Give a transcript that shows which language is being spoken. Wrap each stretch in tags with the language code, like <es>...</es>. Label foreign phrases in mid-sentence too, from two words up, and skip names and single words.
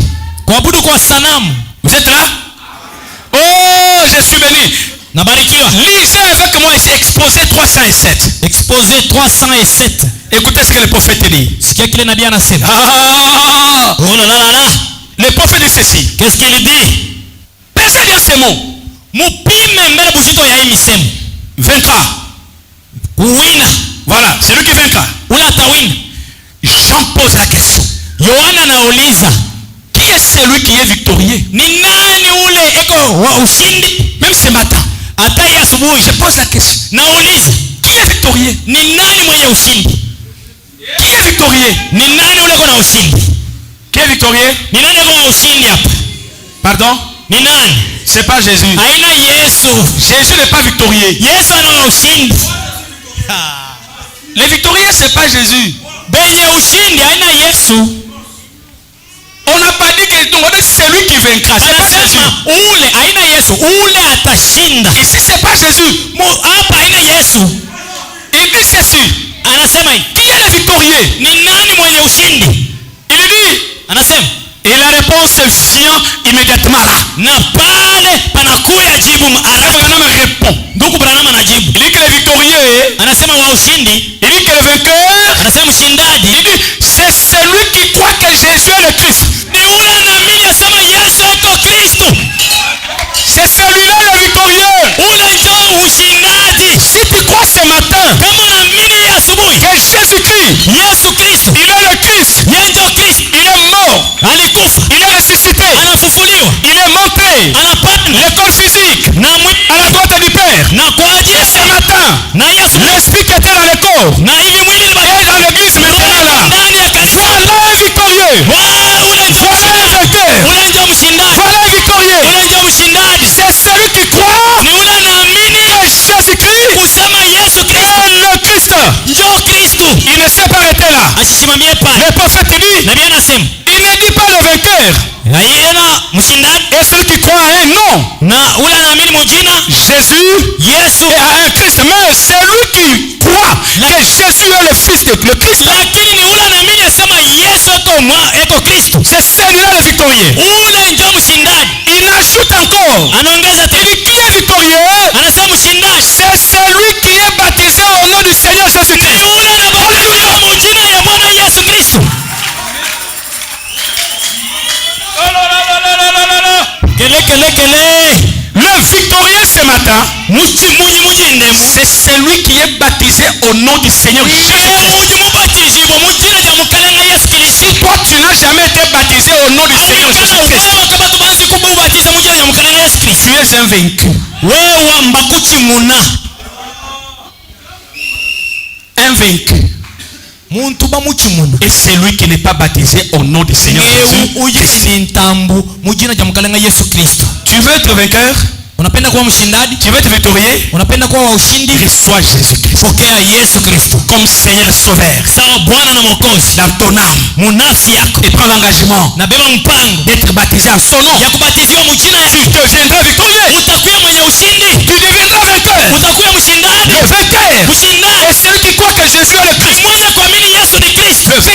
<sw>Kuabudu kwa sanamu.</sw> <fr>Vous êtes là? Oh, je suis béni.</fr> <sw>Nabarikiwa.</sw> <fr>Lisez avec moi ici Exposé 307. Exposé 307. Écoutez ce que le prophète dit.</fr> <sw>Sikia kile nabii anasema. Ah!</sw> <fr>Oh là là là. Le prophète dit ceci. Qu'est-ce qu'il dit? Pensez bien ces mots.</fr> <sw>Mupime mbele buzito ya hii misemo.</sw> <fr>Vaincra.</fr> <sw>Kuwina.</sw> <fr>Voilà, c'est lui qui vaincra.</fr> <sw>Ule atawina.</sw> <fr>Jean pose la question.</fr> <sw>Yohana anauliza.</sw> <fr>Qui est celui qui est victorieux?</fr> <sw>Ni nani ule eko wa ushindi?</sw> <fr>Même ce matin.</fr> <sw>Hata hii asubuhi.</sw> <fr>Je pose la question.</fr> <sw>Nauliza.</sw> <fr>Qui est victorieux?</fr> <sw>Ni nani mwenye ushindi?</sw> <fr>Qui est victorieux?</fr> <sw>Ni nani ule kona ushindi?</sw> <fr>Qui est victorieux?</fr> <sw>Ni nani kwa ushindi hapa?</sw> <fr>Pardon?</fr> <sw>Ni nani?</sw> <fr>C'est pas Jésus.</fr> <sw>Haina Yesu.</sw> <fr>Jésus n'est pas victorieux.</fr> <sw>Yesu ana ushindi.</sw> <fr>Le victorieux c'est pas Jésus.</fr> <sw>Benye ushindi haina Yesu.</sw> <fr>On n'a pas dit que c'est lui qui vaincra. C'est pas Jésus.</fr> <sw>Ule haina Yesu. Ule atashinda.</sw> <fr>Ici c'est pas Jésus.</fr> <sw>Hapa haina Yesu.</sw> <fr>Il dit ceci.</fr> <sw>Anasema</sw> <fr>qui est le victorieux?</fr> <sw>Ni nani mwenye ushindi?</sw> <fr>Il dit.</fr> <sw>Anasema.</sw> <fr>Et la réponse vient immédiatement là.</fr> <sw>Na pale panakuya jibu haraka.</sw> <fr>Branham répond.</fr> <sw>Ndugu Branham anajibu.</sw> <fr>Il dit que le victorieux.</fr> <sw>Anasema wa ushindi.</sw> <fr>Il dit que le vainqueur.</fr> <sw>Anasema mshindaji.</sw> <fr>Il dit c'est celui qui croit que Jésus est le Christ.</fr> <sw>Ni ule anaamini asema Yesu eko Kristo.</sw> <fr>C'est celui-là le victorieux.</fr> <sw>Ule ndio ushindaji.</sw> <fr>Si tu crois ce matin.</fr> <sw>Kama unaamini asubuhi.</sw> <fr>Que Jésus-Christ.</fr> <sw>Yesu Kristo.</sw> <fr>Il est le Christ.</fr> <sw>Yeye ndio Kristo.</sw> <fr>Il est mort.</fr> <sw>Alikufa.</sw> <fr>Il est ressuscité.</fr> <sw>Anafufuliwa.</sw> <fr>Il est monté.</fr> <sw>Anapanda.</sw> <fr>L'école physique. À la droite du Père.</fr> <sw>Na kwa ajili</sw> <fr>ce matin.</fr> <sw>Na Yesu.</sw> <fr>L'esprit qui était dans le corps.</fr> <sw>Na hivi mwili</sw> <fr>est dans l'église maintenant là.</fr> <sw>Ndani ya kanisa.</sw> <fr>Voilà un victorieux. Voilà un vainqueur.</fr> <sw>Ule ndio mshindaji.</sw> <fr>Voilà un victorieux.</fr> <sw>Ule ndio mshindaji.</sw> <fr>C'est celui qui croit.</fr> <sw>Ni ule anaamini</sw> <fr>que Jésus-Christ.</fr> <sw>Kusema Yesu Kristo.</sw> <fr>Le Christ.</fr> <sw>Ndio Kristo.</sw> <fr>Il ne s'est pas arrêté là.</fr> <sw>Asisimamie pale.</sw> <fr>Le prophète dit.</fr> <sw>Nabii anasema.</sw> <fr>Il ne dit pas le vainqueur.</fr> <sw>Haiona mshindaji.</sw> <fr>Et celui qui croit à un nom.</fr> <sw>Na ule anaamini mjina</sw> <fr>Jésus.</fr> <sw>Yesu.</sw> <fr>Et à un Christ. Mais celui qui croit que Jésus est le fils de le Christ.</fr> <sw>Lakini ni ule anaamini asema Yesu eko Kristo.</sw> <fr>C'est celui-là le victorieux.</fr> <sw>Ule ndio mshindaji.</sw> <fr>Il ajoute encore.</fr> <sw>Anaongeza tena.</sw> <fr>Qui est victorieux?</fr> <sw>Anasema mshindaji.</sw> <fr>C'est celui qui est baptisé au nom du Seigneur Jésus-Christ.</fr> <sw>Ni ule anabatizwa mjina ya Bwana Yesu Kristo.</sw> <fr>Le victorieux ce matin, c'est celui qui est baptisé au nom du Seigneur Jésus-Christ. Si toi tu n'as jamais été baptisé au nom du Seigneur Jésus-Christ, tu es un vaincu. Un vaincu. Et c'est lui qui n'est pas baptisé au nom du Seigneur Jésus. Tu veux être vainqueur?</fr> <sw>Unapenda kuwa mshindaji?</sw> <fr>Tu veux être victorieux?</fr> <sw>Unapenda kuwa wa ushindi?</sw> <fr>Reçois Jésus-Christ.</fr> <sw>Pokea Yesu Kristo</sw> <fr>comme Seigneur Sauveur.</fr> <sw>Sawa Bwana na Mwokozi.</sw> <fr>Dans ton âme.</fr> <sw>Munafsi yako.</sw> <fr>Et prends l'engagement.</fr> <sw>Na beba mpango.</sw> <fr>D'être baptisé en son nom.</fr> <sw>Ya kubatiziwa mjina yake.</sw> <fr>Tu deviendras victorieux.</fr> <sw>Utakuwa mwenye ushindi.</sw> <fr>Tu deviendras vainqueur.</fr> <sw>Utakuwa mshindaji.</sw> <fr>Le vainqueur.</fr> <sw>Mshindaji.</sw> <fr>Et celui qui croit que Jésus est le Christ.</fr> <sw>Mwenye kuamini Yesu ni Kristo.</sw>